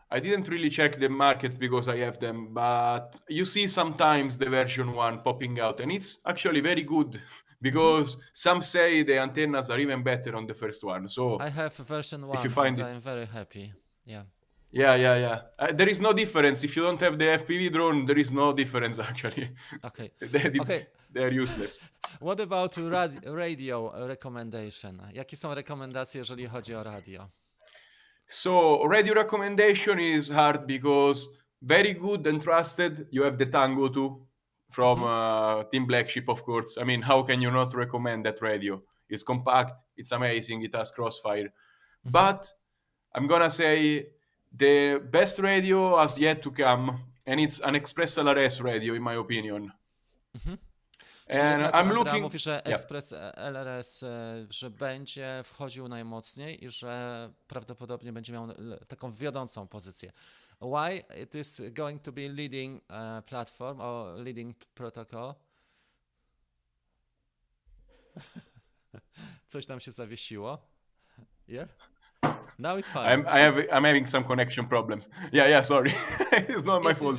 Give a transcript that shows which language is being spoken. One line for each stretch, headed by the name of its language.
English: I didn't really check the market because I have them, but you see sometimes the version 1 popping out and it's actually very good because some say the antennas are even better on the first one. So I have version 1 if you find and I'm very happy. Yeah. Yeah. There is no difference. If you don't have the FPV drone, there is no difference actually. Okay. They're useless. What about radio recommendation?
Polish: Jakie są rekomendacje, jeżeli chodzi o radio?
English: So radio recommendation is hard because very good and trusted. You have the Tango 2 from Team Black Sheep, of course. I mean, how can you not recommend that radio? It's compact, it's amazing, it has crossfire. But I'm gonna say the best radio has yet to come, and it's an Express LRS radio, in my opinion. And I'm looking...
Polish: mówi, że Express LRS, że będzie wchodził najmocniej i że prawdopodobnie będzie miał taką wiodącą pozycję.
English: Why it is going to be leading platform or leading protocol?
Polish: Coś tam się zawiesiło.
English: Yeah? Now it's fine. I'm having some connection problems. Yeah, sorry. It's not my fault.